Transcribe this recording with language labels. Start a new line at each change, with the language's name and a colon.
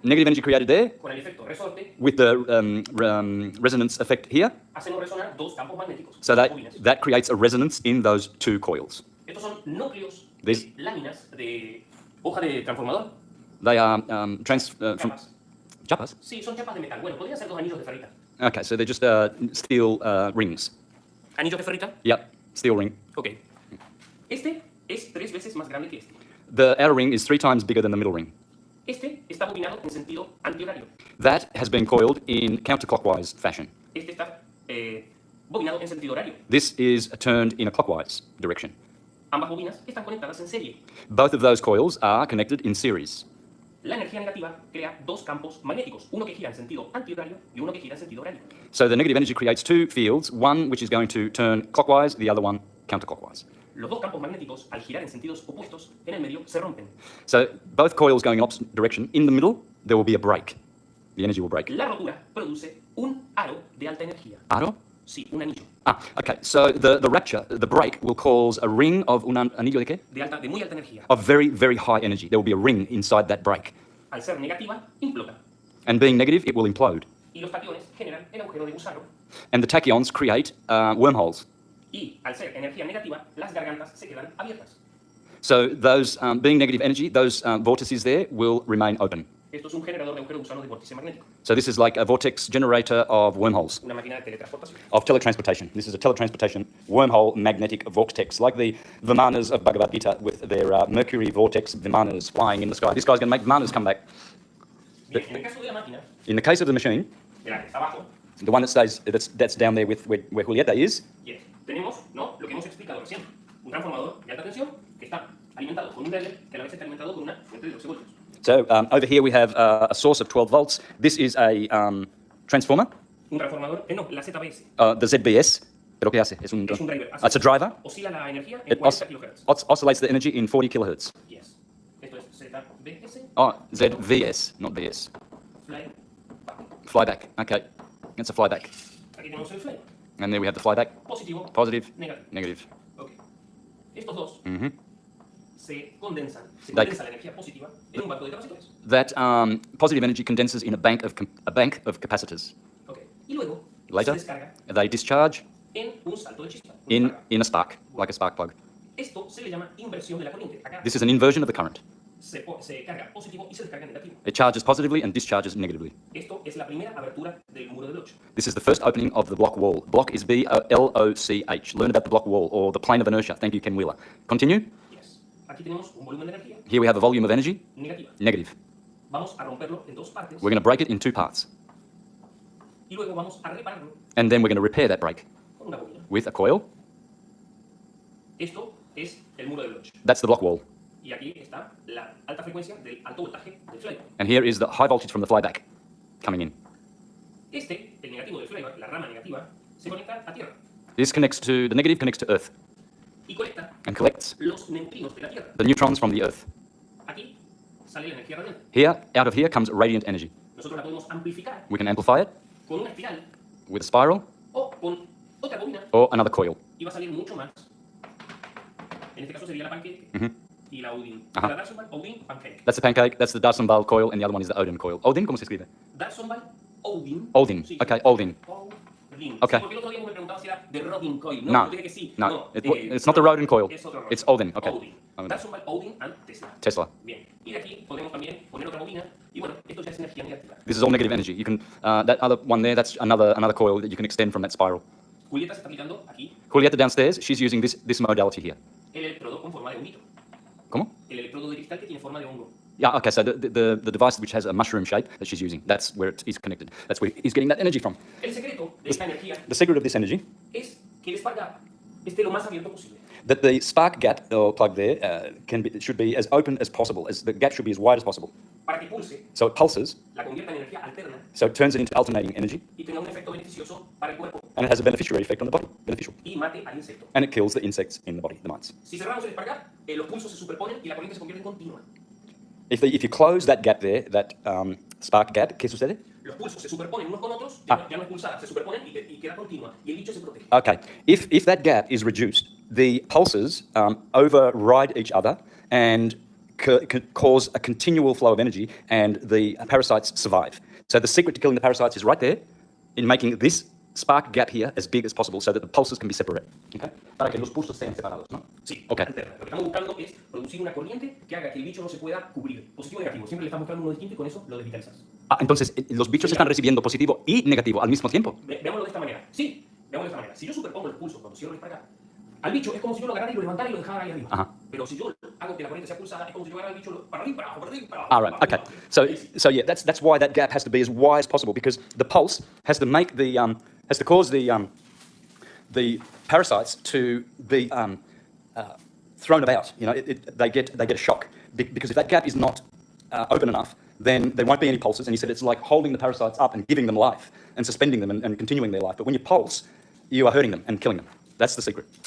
English: Negative energy created there
Spanish: con el efecto resorte.
English: with the resonance effect here.
Spanish: Hacemos resonar dos campos magnéticos.
English: So
Spanish: dos
English: that,
Spanish: bobinas.
English: that creates a resonance in those two coils.
Spanish: Estos son núcleos
English: This-
Spanish: de láminas de hoja de transformador.
English: They are from
Spanish: Chapas. chapas. Sí, son chapas de metal. Bueno, podrían ser dos anillos de ferrita.
English: Okay, so they're just steel rings.
Spanish: ¿Anillos de ferrita?
English: Yep, steel ring. Ok.
Spanish: Este es 3 veces más grande que este.
English: The outer ring is 3 times bigger than the middle ring.
Spanish: Este está bobinado en sentido antihorario.
English: That has been coiled in counterclockwise fashion.
Spanish: Este está bobinado en sentido horario.
English: This is turned in a clockwise direction.
Spanish: Ambas bobinas están conectadas en serie.
English: Both of those coils are connected in series.
Spanish: La energía negativa crea dos campos magnéticos, uno que gira en sentido antihorario y uno que gira en sentido horario.
English: So the negative energy creates two fields, one which is going to turn clockwise, the other one counterclockwise.
Spanish: Los dos campos magnéticos, al girar en sentidos opuestos, en el medio se rompen.
English: So both coils going in opposite direction. In the middle, there will be a break. The energy will break.
Spanish: La rotura produce un aro de alta energía. Aro? Sí, un anillo.
English: Okay. So the rupture, the break, will cause a ring of
Spanish: un anillo de qué? De muy alta energía.
English: Of very, very high energy. There will be a ring inside that break.
Spanish: Al ser negativa, implota.
English: And being negative, it will implode.
Spanish: Y los taquiones generan el agujero de gusano.
English: And the tachyons create wormholes.
Spanish: Y al ser energía negativa, las gargantas se quedan abiertas.
English: So those, being negative energy, those vortices there will remain open.
Spanish: Esto es un generador de agujero de gusano de vórtice magnético.
English: So this is like a vortex generator of wormholes,
Spanish: Una máquina de teletransportación.
English: of teletransportation. This is a teletransportation wormhole magnetic vortex, like the Vimanas of Bhagavad Gita with their Mercury vortex Vimanas flying in the sky. This guy's going to make Vimanas come back.
Spanish: Bien, en el caso de la máquina,
English: In the case of the machine,
Spanish: de la que está abajo,
English: the one that stays, that's down there with where Julieta is,
Spanish: yes, tenemos lo que hemos explicado recién. Un transformador de alta tensión que está alimentado con un relé que a la vez está alimentado con una fuente de 12 voltios.
English: so over here we have a source of 12 volts. This is a transformer,
Spanish: Un transformador, no, la ZBS. the ZBS. ¿Pero qué hace? Es un
English: driver. It's a driver.
Spanish: Oscila la energía en
English: It 40 kHz. oscillates the energy in 40 kilohertz.
Spanish: Yes. Esto es ZBS,
English: Oh, ZVS, not VS. fly back. Flyback. Okay, it's a flyback.
Spanish: Aquí tenemos el fly.
English: And there we have the flyback.
Spanish: Positivo,
English: Positive,
Spanish: negativo.
English: negative.
Spanish: Ok. Estos dos Mhm. se condensan
English: They-
Spanish: la energía positiva en un banco de capacitores.
English: That positive energy condenses in a bank of capacitors.
Spanish: Ok. Y luego
English: Later,
Spanish: se descarga
English: they discharge
Spanish: en un salto de chispa.
English: in a spark, like a spark plug.
Spanish: Esto se le llama inversión de la corriente. Acá
English: This is an inversion of the current.
Spanish: se carga positivo y se descarga negativo.
English: It charges positively and discharges negatively.
Spanish: Esto es la primera abertura del muro de Bloch.
English: This is the first opening of the block wall. Block is B-L-O-C-H. Learn about the block wall, or the plane of inertia. Thank you, Ken Wheeler. Continue. Yes.
Spanish: Aquí tenemos un volumen de energía
English: Here we have a volume of energy,
Spanish: negativa.
English: negative.
Spanish: Vamos a romperlo en dos partes
English: We're going to break it in two parts.
Spanish: y luego vamos a repararlo
English: And then we're going to repair that break
Spanish: con una bobina.
English: with a coil.
Spanish: Esto es el muro de Bloch.
English: That's the block wall.
Spanish: Y aquí está la alta frecuencia del alto voltaje del fly.
English: And here is the high voltage from the flyback coming in.
Spanish: Este, el negativo del flyback, la rama negativa, se conecta a tierra
English: This connects to, the negative connects to Earth
Spanish: y conecta
English: and collects
Spanish: los neutrinos de la tierra.
English: the neutrons from the Earth.
Spanish: Aquí sale la energía radiante.
English: Here, out of here comes radiant energy.
Spanish: Nosotros la podemos amplificar
English: We can amplify it
Spanish: con una espiral
English: with a spiral
Spanish: o con otra bobina
English: or another coil.
Spanish: y va a salir mucho más. En este caso sería la pancake y la Odin. Ajá. La Darsonval, Odin, pancake.
English: That's the pancake, that's the Darsenbal coil, and the other one is the Odin coil.
Spanish: Odin, ¿cómo se escribe? Darsonval, Odin. Odin. Sí.
English: Okay, Odin. Odin. Okay.
Spanish: Sí, porque el otro día me preguntaba si era de Rodin Coil. No, No. yo dije que sí.
English: No, it's not the Rodin coil.
Spanish: Es otro Rodin.
English: It's Odin, okay. Odin. Odin. Darsonval, Odin and Tesla. Tesla.
Spanish: Bien. Y de aquí podemos también poner otra bobina. Y bueno, esto ya es energía negativa.
English: This is all negative energy. You can, that other one there, that's another coil that you can extend from that spiral.
Spanish: Julieta se está aplicando aquí
English: Julieta downstairs, she's using this modality here.
Spanish: el electrodo con forma de honguito. ¿Cómo? El electrodo de cristal que tiene forma de hongo.
English: Yeah, okay, so the device which has a mushroom shape that she's using, that's where it is connected. That's where he's getting that energy from.
Spanish: El secreto de esta energía
English: The secret of this energy
Spanish: es que el spark gap esté lo más abierto posible.
English: That the spark gap or plug there should be as open as possible. The gap should be as wide as possible.
Spanish: Para que pulse,
English: So it pulses,
Spanish: la convierta en energía alterna
English: so it turns it into alternating energy,
Spanish: y tenga un efecto beneficioso para el cuerpo
English: and it has a beneficiary effect on the body, beneficial.
Spanish: y mate al insecto.
English: And it kills the insects in the body, the mites.
Spanish: Si cerramos el spark gap, los pulsos se superponen y la corriente se convierte en continua.
English: If you close that gap there, that spark gap,
Spanish: ¿qué sucede? Los pulsos se superponen unos con otros, ya no es pulsada, se superponen y queda continua. Y el bicho se protege.
English: Okay, if that gap is reduced, the pulses override each other and cause a continual flow of energy, and the parasites survive. So the secret to killing the parasites is right there, in making this spark gap here as big as possible so that the pulses can be separated. Okay?
Spanish: Para que los pulsos sean separados, ¿no? Sí, Okay. alterna. Lo que estamos buscando es producir una corriente que haga que el bicho no se pueda cubrir. Positivo o negativo. Siempre le estás mostrando uno distinto y con eso lo desvitalizas. Entonces, los bichos están recibiendo positivo y negativo al mismo tiempo. Veámoslo de esta manera. Sí, veámoslo de esta manera. Si yo superpongo los pulsos cuando cierro el spark gap, al bicho es como si yo lo agarrara y lo levantara y lo dejara ahí arriba. Ajá. Pero si yo hago que la corriente sea pulsada, es como si yo agarrara al bicho para arriba, para abajo, para arriba, para abajo.
English: All right. Okay. So yeah, that's why that gap has to be as wide as possible, because the pulse has to make has to cause the parasites to be thrown about. You know, they get a shock, because if that gap is not open enough, then there won't be any pulses. And he said it's like holding the parasites up and giving them life and suspending them and continuing their life. But when you pulse, you are hurting them and killing them. That's the secret.